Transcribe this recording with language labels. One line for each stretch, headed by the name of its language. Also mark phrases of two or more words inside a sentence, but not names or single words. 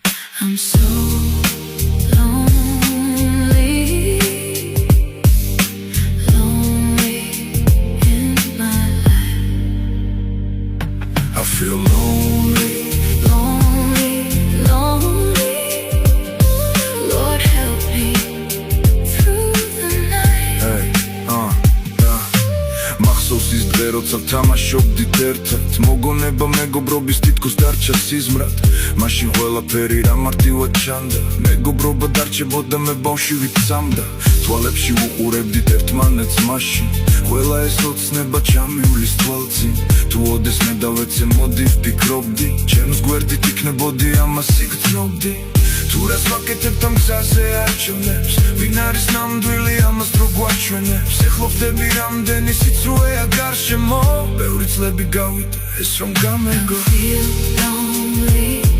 English: I'm so lonely, lonely in my life. I feel lonely, Lonely, lonely. Lord help me through the night.
Georgian: hey, მახსოვს ის დღე, როცა ვთამაშობდით ერთად, მოგონება მეგობრობის თითქოს დარჩა სიზმრად. მაშინ ყველაფერი რა მარტივად ჩანდა, მეგობრობა დარჩებოდა, მე ბავშვი ვიცამდა. თვალებში უყურებდით ერთმანეთს მაშინ, ყველა ეს ოცნება ჩამივლის თვალწინ. თუ ოდეს მე დავეცე მოდი ვფიქრობდი, ჩემს გვერდით იქნებოდი, ამას იგრძნობდი. თუ რას ვაკეთებ ამ გზაზე არჩევნებს, ვინ არის ნამდვილი, ამას დრო გვაჩვენებს. ეხლა ვხდები რამდენი სიცრუეა გარშემო, ბევრი წლები გავიდა ეს რომ გამეგო.
English: Feel lonely.